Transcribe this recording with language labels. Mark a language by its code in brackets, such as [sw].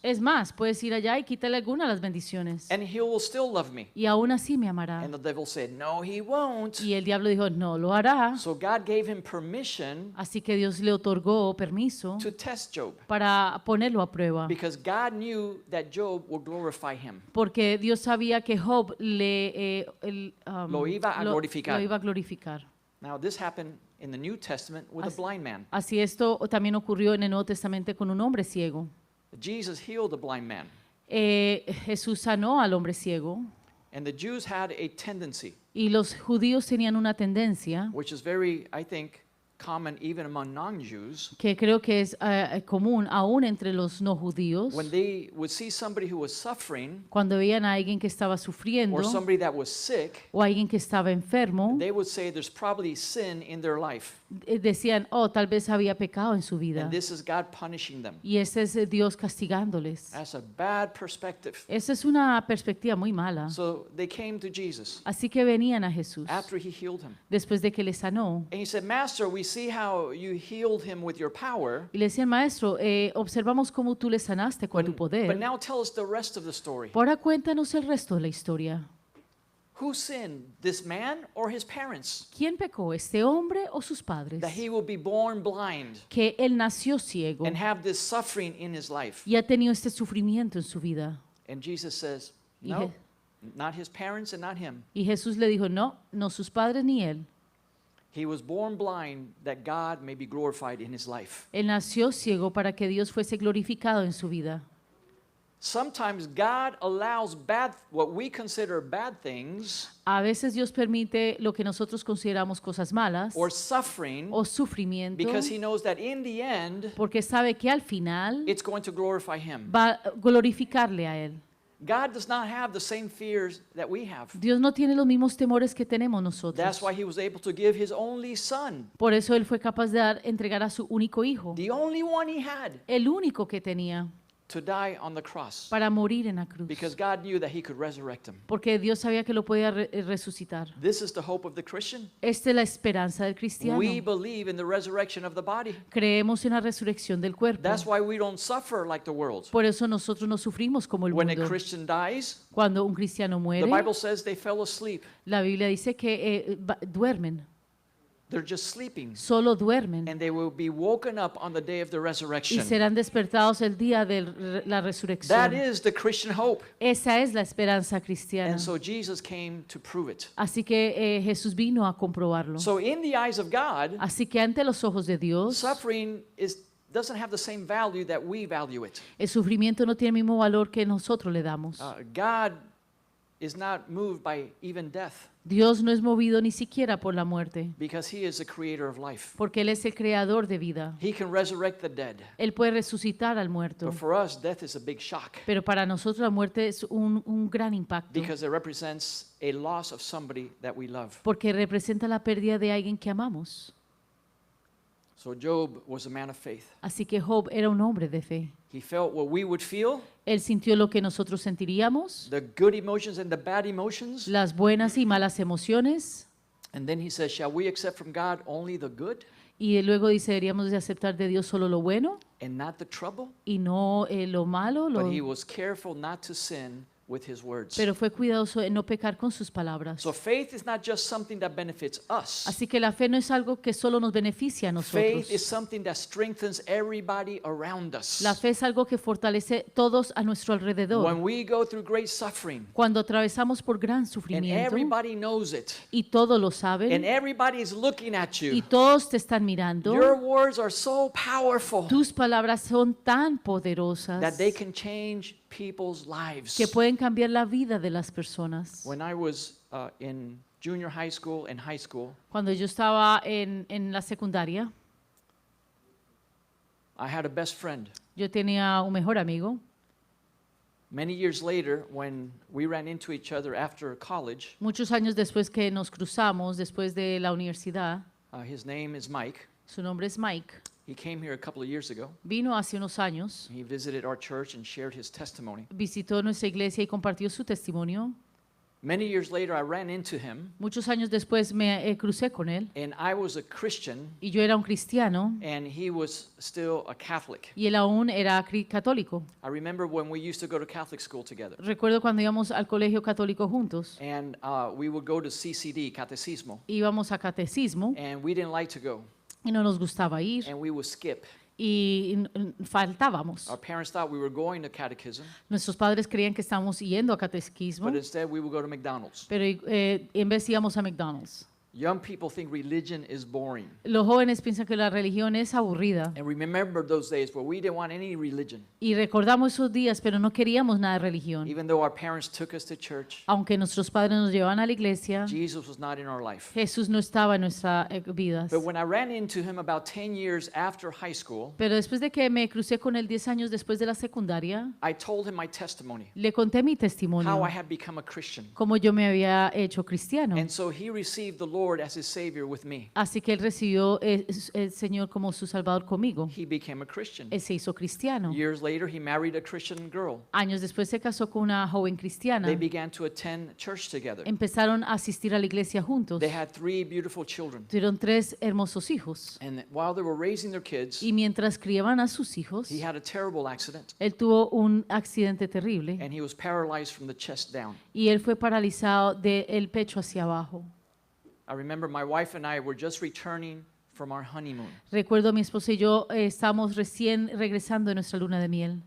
[es] Es más, puedes ir allá y quitarle alguna de las bendiciones. [en] and he will still love me. [es] Y aún así me amará. [en] And the devil said, "No, he won't." [es] Y el diablo dijo, no lo hará. [en] So God gave him permission [es] Así que Dios le otorgó permiso [en] to test Job, [es] para ponerlo a prueba. [en] because God knew that Job would glorify him. [es] Porque Dios sabía que Job Lo iba a glorificar. lo iba a glorificar. [en] Now, this happened in the New Testament with a blind man. [es] Así esto también ocurrió en el Nuevo Testamento con un hombre ciego. [en] Jesus healed the blind man, [es] Jesús sanó al hombre ciego [en] and the Jews had a tendency, [es] y los judíos tenían una tendencia [en] which is very, I think, common even among non-Jews, [es] que creo que es común aún entre los no judíos. [en] when they would see somebody who was suffering [es] Cuando veían a alguien que estaba sufriendo [en] or somebody that was sick, [es] o a alguien que estaba enfermo, [en] they would say there's probably sin in their life, [es] decían, oh, tal vez había pecado en su vida. [en] and this is God punishing them. [es] Y ese es Dios castigándoles. [en] That's a bad perspective. [es] Esa es una perspectiva muy mala. [en] So they came to Jesus [es] Así que venían a Jesús [en] after he healed him, [es] después de que le sanó. [en] and he said, "Master, we see how you healed him with your power, [es] Y le decían, maestro, observamos cómo tú le sanaste con tu [en] but [es] poder. [en] now tell us the rest of the story. [es] Ahora cuéntanos el resto de la historia. [en] Who sinned, this man or his parents, [es] ¿Quién pecó, este hombre o sus padres? [en] that he will be born blind [es] Que él nació ciego [en] and have this suffering in his life?" [es] y ha tenido este sufrimiento en su vida. [en] And Jesus says, [es] Y [en] "No, Je- not his parents and not him. [es] Y Jesús le dijo, no, no sus padres ni él. [en] He was born blind that God may be glorified in his life." [es] Él nació ciego para que Dios fuese glorificado en su vida. [en] Sometimes God allows what we consider bad things [es] A veces Dios permite lo que nosotros consideramos cosas malas [en] or suffering [es] o sufrimiento [en] because he knows that in the end [es] porque sabe que al final [en] it's going to glorify him. [es] va a glorificarle a él. [en] God does not have the same fears that we have. [es] Dios no tiene los mismos temores que tenemos [en] That's why he was able to give his only son, [es] Por eso él fue capaz de entregar a su único hijo, [en] the only one he had, [es] el único que tenía, [en] to die on the cross, [es] para morir en la cruz. [en] because God knew that he could resurrect him. [es] Porque Dios sabía que lo podía resucitar. [en] This is the hope of the Christian. [es] Esta es la esperanza del cristiano. [en] We believe in the resurrection of the body. [es] Creemos en la resurrección del cuerpo. [en] That's why we don't suffer like the world. [es] Por eso nosotros no sufrimos como el [en] When a [es] mundo. [en] Christian dies, [es] Cuando un cristiano [en] the [es] muere, [en] Bible says they fell asleep. [es] la Biblia dice que duermen, [en] They're just sleeping. [es] solo duermen. [en] And they will be woken up on the day of the [es] Y [en] resurrection. [es] serán despertados el día de la [en] That [es] resurrección. [en] is the Christian hope. [es] Esa es la esperanza cristiana. [en] And so Jesus came to prove it. [es] Así que Jesús vino a comprobarlo. [en] So in the eyes of God, [es] Así que ante los ojos de Dios, [en] suffering doesn't have the same value that we value it. [es] el sufrimiento no tiene el mismo valor que nosotros le damos. [en] God is not moved by even death [es] Dios no es movido ni siquiera por la muerte, [en] because he is the creator of life. [es] porque Él es el creador de vida. [en] He can resurrect the dead. [es] Él puede resucitar al muerto. [en] But for us, death is a big shock [es] Pero para nosotros la muerte es un gran impacto, [en] because it represents a loss of somebody that we love. [es] porque representa la pérdida de alguien que amamos. [en] So Job was a man of faith. [es] Así que Job era un hombre de fe. [en] He felt what we would feel, [es] Él sintió lo que nosotros sentiríamos, [en] the good emotions and the bad emotions. [es] las buenas y malas emociones, [en] And then he says, shall we accept from God only the good [es] y luego dice, deberíamos de aceptar de Dios solo lo bueno [en] and not the trouble? [es] y no lo malo. [en] But he was careful not to sin with his words. [es] pero fue cuidadoso en no pecar con sus palabras. [en] So faith is not just something that benefits us. [es] Así que la fe no es algo que solo nos beneficia a nosotros. [en] Faith is something that strengthens everybody around us. [es] La fe es algo que fortalece todos a nuestro alrededor. [en] When we go through great suffering, [es] Cuando atravesamos por gran [en] and [es] sufrimiento [en] everybody knows it, [es] y todos lo [en] and [es] saben [en] everybody is looking at [es] y [en] you, [es] todos te están mirando, [en] your words are so powerful [es] tus palabras son tan [en] that [es] poderosas [en] they can change people's lives. [es] que pueden cambiar la vida de las personas. [en] When I was in junior high school and high school, [es] Cuando yo estaba en la secundaria, [en] I had a best friend. [es] yo tenía un mejor amigo. [en] Many years later, when we ran into each other after college, [es] Muchos años después que nos cruzamos, después de la universidad, [en] his name is Mike. [es] su nombre es Mike, [en] He came here a couple of years ago. [es] vino hace unos años, [en] He visited our church and shared his testimony. [es] visitó nuestra iglesia y compartió su testimonio. [en] Many years later, I ran into him, [es] Muchos años después me crucé con él [en] and I was a Christian, [es] y yo era un cristiano [en] and he was still a Catholic. [es] y él aún era católico. [en] I remember when we used to go to Catholic school together, [es] Recuerdo cuando íbamos al colegio católico juntos, [en] and we would go to CCD, Catecismo, [es] íbamos a catecismo [en] and we didn't like to go, [es] y no nos gustaba ir [en] and we would skip. [es] y faltábamos. [en] Our parents thought we were going to catechism, [es] Nuestros padres creían que estábamos yendo a catequismo, [en] but instead we would go to McDonald's. [es] pero en vez íbamos a McDonald's. [en] Young people think religion is boring. [es] Los jóvenes piensan que la religión es aburrida [en] And remember those days where we didn't want any religion, [es] y recordamos esos días, pero no queríamos nada de religión. [en] even though our parents took us to church. [es] Aunque nuestros padres nos llevaban a la iglesia, [en] Jesus was not in our life. [es] Jesús no estaba en nuestras vidas. [en] But when I ran into him about 10 years after high school, [es] Pero después de que me crucé con él 10 años después de la secundaria, [en] I told him my testimony, [es] le conté mi [en] how [es] testimonio, [en] I had become a Christian. [es] cómo yo me había hecho cristiano. [en] And so he received the Lord as his Savior with me. [es] Así que él recibió el Señor como su Salvador conmigo. [en] He became a Christian. [es] Él se hizo cristiano. [en] Years later, he married a Christian girl. [es] Años después se casó con una joven cristiana. [en] They began to attend church together. [es] Empezaron a asistir a la iglesia juntos. [en] They had 3 beautiful children. [es] Tuvieron 3 hermosos hijos. [en] And while they were raising their kids, [es] Y mientras criaban a sus hijos, [en] he had a terrible accident, [es] él tuvo un accidente terrible [en] and he was paralyzed from the chest down. [es] y él fue paralizado del pecho hacia abajo. [en] I remember my wife and I were just returning from our honeymoon. [es] Recuerdo mi esposa y yo estábamos recién regresando de nuestra luna de miel.